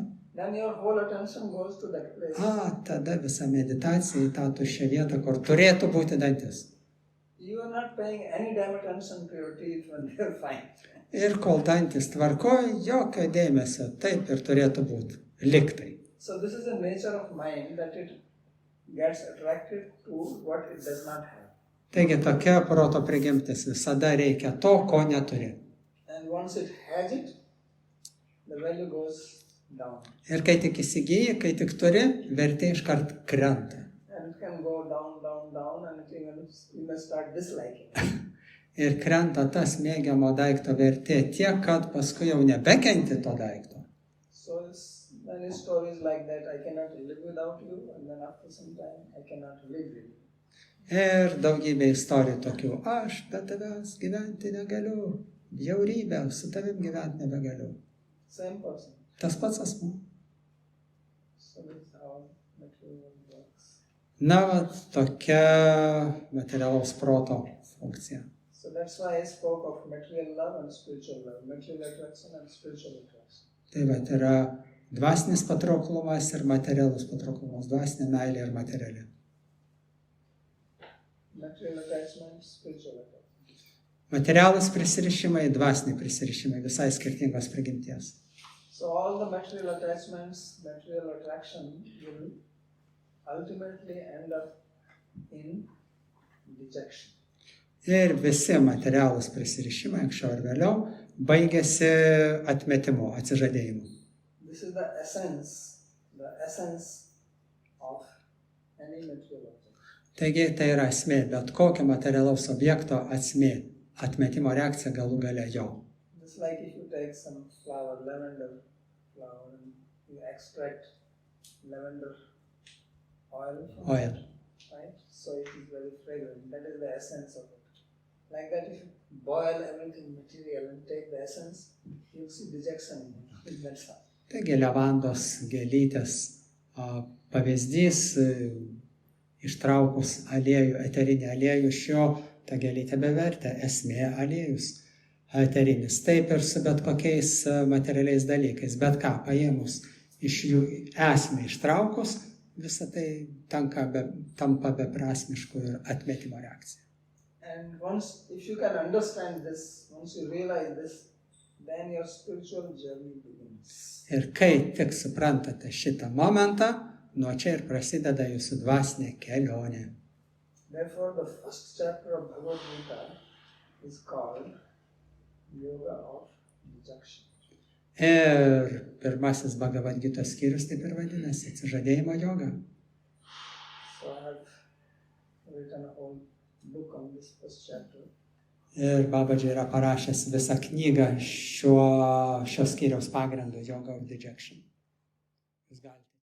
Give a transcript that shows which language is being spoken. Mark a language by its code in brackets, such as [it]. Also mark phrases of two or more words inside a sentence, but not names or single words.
[en] then your whole attention goes to that place. [lt] Tada visa meditacija į tą tuščią vietą, kur turėtų būti dantis. [en] You are not paying any damn attention to your teeth when they are fine. [lt] Ir kol dantis tvarkoja, jokio dėmesio, taip ir turėtų būti. Liktai. [en] So this is the nature of mind, that it gets attracted to what it does not have. [lt] Taigi tokia proto prigimtis, visada reikia to, ko neturi. [en] And once it has it, the value goes down. [lt] Ir kai tik įsigyji, kai tik turi, vertė iškart krenta. [en] And it can go down, down, down, and you may start disliking it. [lt] Ir krenta tas mėgiamo daikto vertė tiek, kad paskui jau nebekenti to daikto. [en] So it's many stories like that. I cannot live without you, and then after some time, I cannot live with you. [lt] Ir daugybė istorijų tokių, aš be tavęs gyventi negaliu, bjaurybė, su tavim gyventi nebegaliu. [en] Same person. [lt] Tas pats asmuo. [en] So that's how material works. [lt] Na, vat, tokia materialaus proto funkcija. [en] So that's why I spoke of material love and spiritual love, material attraction and spiritual attraction. [lt] Tai vat yra dvasinis patrauklumas ir materialus patrauklumas, dvasinė meilė ir materiali. [en] Material attachment, spiritual attachment. [lt] Materialus prisirišimai, dvasiniai prisirišimai, visai skirtingos prigimties. [en] So all the material attachments, material attraction will ultimately end up in dejection. [lt] Ir visi materialus prisirišimai, anksčiau ir vėliau, baigėsi atmetimu, atsižadėjimu. This is the essence of any material object. Taigi tai yra esmė, bet kokio materialaus objekto esmė, atmetimo reakcija galų gale jau. [en] Just like if you take some flower, lavender flower, and you extract lavender oil from Oil. it, right? So it is very fragrant. That is the essence of it. Like that, if you boil everything material and take the essence, you'll see dejection in it. That's all. [lt] Taigi levandos gėlytės pavyzdys, ištraukus aliejų, eterinį aliejų iš jo, ta gėlytė bevertė, esmė aliejus eterinis. Taip ir su bet kokiais materialiais dalykais, bet ką paėmus iš jų esmę ištraukus, visą tai tampa beprasmišku ir atmetimo reakcija. [en] And once, if you can understand this, once you realize this, then your spiritual journey begins. [lt] Ir kai tik suprantate šitą momentą, nuo čia ir prasideda jūsų dvasinė kelionė. [en] Therefore, the first chapter of Bhagavad Gita is called Yoga of Dejection. [lt] Ir pirmasis Bhagavad Gitos skyrius taip ir vadinasi, atsižadėjimo joga. [en] So I have written a whole book on this first chapter. [lt] Ir Babaji yra parašęs visą knygą šios skyriaus pagrindu, [en] Yoga of Dejection. [lt] Jūs galite